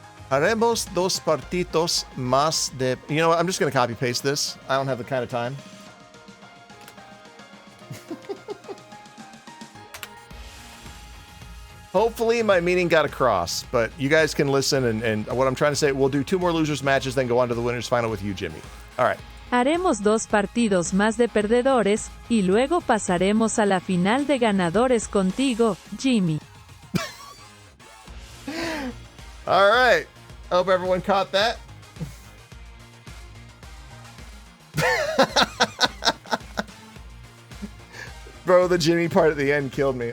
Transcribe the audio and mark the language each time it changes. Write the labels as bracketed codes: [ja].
[es] Haremos dos partidos más de... [en] You know what? I'm just going to copy paste this. I don't have the kind of time. Hopefully my meaning got across, but you guys can listen and what I'm trying to say, we'll do 2 more losers matches, then go on to the winners final with you, Jimmy. All right. [es] Haremos 2 partidos más de perdedores, y luego pasaremos a la final de ganadores contigo, Jimmy. [en] All right. Hope everyone caught that. Bro, the Jimmy part at the end killed me.